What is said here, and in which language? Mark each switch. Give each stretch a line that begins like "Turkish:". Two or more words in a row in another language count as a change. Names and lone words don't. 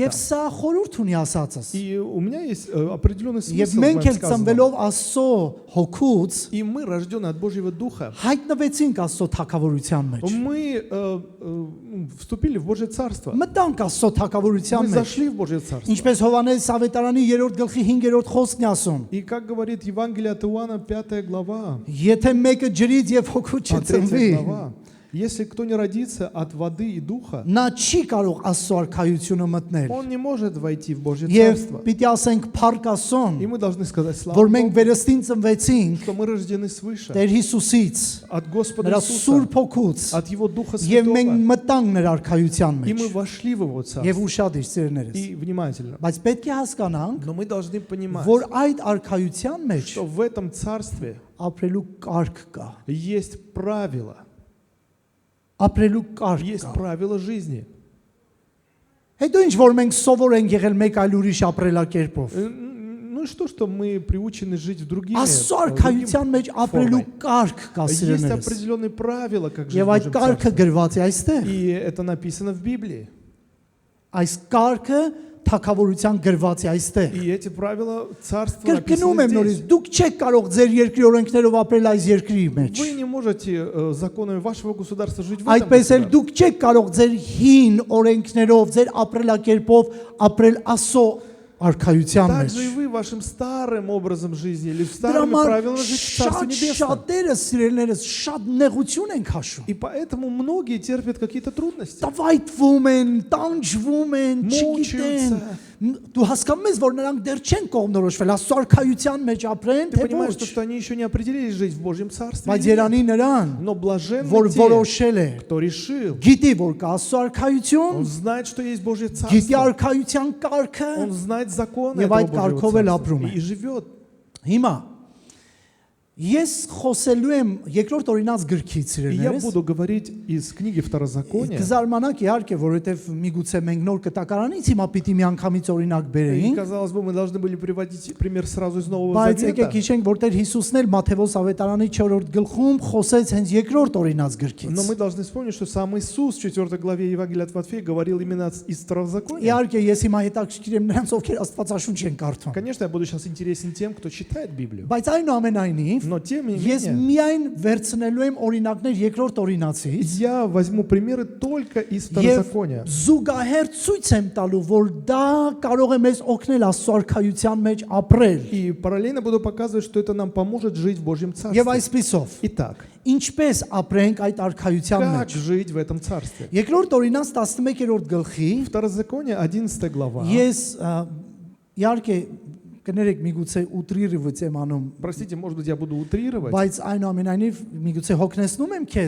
Armenian: Եվ
Russian: там.
Armenian: սա խորհուրդ ունի ասածս։
Russian: И у меня есть определенный
Armenian: Եվ
Russian: смысл в
Armenian: մենք
Russian: моем
Armenian: էլ
Russian: сказанном.
Armenian: ծնվելով Աստծո հոգուց
Russian: И мы, рожденные от Божьего Духа,
Armenian: հայտնվեցինք Աստծո թակավորության մեջ։
Russian: мы вступили в Божье Царство.
Armenian: Մտանք Աստծո թակավորության
Russian: Мы
Armenian: մեջ։
Russian: зашли в Божье Царство.
Armenian: Ինչպես Հովանես Ավետարանի 3-րդ գլխի 5-րդ խոսքն է ասում.
Russian: И как говорит Евангелие от Иоанна, 5 глава,
Armenian: Եթե мեկը ջրից եւ հոգուց
Russian: 3
Armenian: չծնվի,
Russian: глава, если кто не родится от воды и духа,
Armenian: նա չի կարող Աստծո արքայությունը մտնել։
Russian: он не может войти в Божье
Armenian: Եվ
Russian: Царство.
Armenian: պիտի ասենք փառք
Russian: И
Armenian: Աստծուն,
Russian: мы должны сказать слава
Armenian: որ մենք
Russian: Богу,
Armenian: վերստին ծնվեցինք
Russian: что мы рождены свыше
Armenian: Տեր Հիսուսից,
Russian: от Господа
Armenian: նրա
Russian: Иисуса,
Armenian: Սուրբ հոգուց,
Russian: от Его Духа
Armenian: եւ մենք
Russian: Святого.
Armenian: մտանք նրա արքայության
Russian: И
Armenian: մեջ։
Russian: мы вошли в Его
Armenian: Եվ
Russian: Царство.
Armenian: ուշադիր ծերներս։
Russian: И внимательно.
Armenian: Բայց պետք է հասկանանք,
Russian: Но мы должны понимать,
Armenian: որ այդ արքայության մեջ
Russian: что в этом Царстве
Armenian: ապրելու կարգ կա։
Russian: есть правила.
Armenian: Ապրելու կարգ
Russian: Есть
Armenian: կա։
Russian: правила жизни.
Armenian: Հետո ինչ որ մենք սովոր ենք եղել մեկ այլ ուրիշ ապրելակերպով։
Russian: Ну и что мы приучены жить в другими,
Armenian: Աստծո
Russian: другим
Armenian: արքայության մեջ ապրելու
Russian: формой.
Armenian: կարգ կա
Russian: Есть
Armenian: սիրելիներս։
Russian: определенные правила, как жить
Armenian: Եվ
Russian: в
Armenian: այդ
Russian: Божьем
Armenian: կարգը
Russian: Царстве.
Armenian: գրված է այստեղ։
Russian: И это написано в Библии.
Armenian: Այս կարգը թակավորության գրված է այստեղ։
Russian: И эти правила Царства
Armenian: Կրկնում եմ
Russian: написаны
Armenian: նորից,
Russian: здесь.
Armenian: դուք չեք կարող ձեր երկրի օրենքներով апրել այս երկրի մեջ։
Russian: Вы не можете законами вашего государства жить в этом
Armenian: Այդպես էլ
Russian: государстве.
Armenian: դուք չեք կարող ձեր հին օրենքներով, ձեր ապրելակերպով ապրել Աստծո արքայության մեջ։
Russian: Также и вы вашим старым образом жизни или
Armenian: Դրա
Russian: старыми
Armenian: համար
Russian: правилами жить в Царстве Небесном.
Armenian: շատերը սիրելիներս շատ նեղություն են քաշում։
Russian: И поэтому многие терпят какие-то трудности.
Armenian: Տվայտվում են, տանջվում են,
Russian: Մոչаются.
Armenian: չգիտեն։ Դու հասկանում ես, որ նրանք դեռ չեն կողմնորոշվել, Աստծո արքայության մեջ ապրեն,
Russian: Ты
Armenian: թե
Russian: понимаешь,
Armenian: ոչ։
Russian: что они еще не определились жить в Божьем Царстве.
Armenian: Բայց
Russian: или нет.
Armenian: Երանի նրան,
Russian: Но блаженны
Armenian: որ
Russian: те,
Armenian: որոշել է,
Russian: кто решил.
Armenian: գիտի, որ կա Աստծո
Russian: Он
Armenian: արքայություն,
Russian: знает, что есть Божье
Armenian: գիտի
Russian: Царство.
Armenian: արքայության կարգը,
Russian: Он знает законы
Armenian: Եվ
Russian: этого
Armenian: այդ կարգով
Russian: Божьего
Armenian: էլ
Russian: Царства.
Armenian: ապրում է։
Russian: И живет.
Armenian: Հիմա ես խոսելու եմ երկրորդ օրինաց գրքից
Russian: И я
Armenian: իրենից։
Russian: буду говорить из книги Второзакония.
Armenian: Կզարմանաք իհարկե, որովհետև միգուցե մենք նոր կտակարանից հիմա պիտի միանգամից օրինակ
Russian: И,
Armenian: բերեինք,
Russian: казалось бы, мы должны были приводить пример сразу из Нового
Armenian: բայց եկեք
Russian: Завета.
Armenian: հիշենք, որ Տեր Հիսուսն էլ Մատթեոս ավետարանի 4-րդ գլխում խոսեց հենց երկրորդ օրինաց գրքից։
Russian: Но мы должны вспомнить, что сам Иисус в 4 главе Евангелия от Матфея говорил именно из Второзакония.
Armenian: Իհարկե ես հիմա հետաքրքիր եմ նրանց, ովքեր Աստվածաշունչ են կարդում։
Russian: Конечно, я буду сейчас интересен тем, кто читает Библию.
Armenian: Բայց այնուամենայնիվ
Russian: Но тем не
Armenian: ես
Russian: менее,
Armenian: միայն վերցնելու եմ օրինակներ երկրորդ օրինացից
Russian: я возьму примеры только из
Armenian: եւ
Russian: Второзакония.
Armenian: զուգահեռ ցույց եմ տալու, որ դա կարող է մեզ օգնել Աստծո արքայության մեջ ապրել։
Russian: И параллельно буду показывать, что это нам поможет жить в Божьем
Armenian: Եվ
Russian: Царстве.
Armenian: այսպիսով,
Russian: Итак,
Armenian: ինչպես ապրենք այդ արքայության
Russian: как
Armenian: մեջ։
Russian: жить в этом Царстве?
Armenian: Երկրորդ օրինաց 11-րդ գլխի
Russian: Второзаконие, 11 глава.
Armenian: ես իհարկե կներեք միգուցե ուտրիրիվից եմ անում,
Russian: Простите, может быть, я буду утрировать.
Armenian: բայց այնուամենայնիվ միգուցե հոգնեցնում եմ քեզ։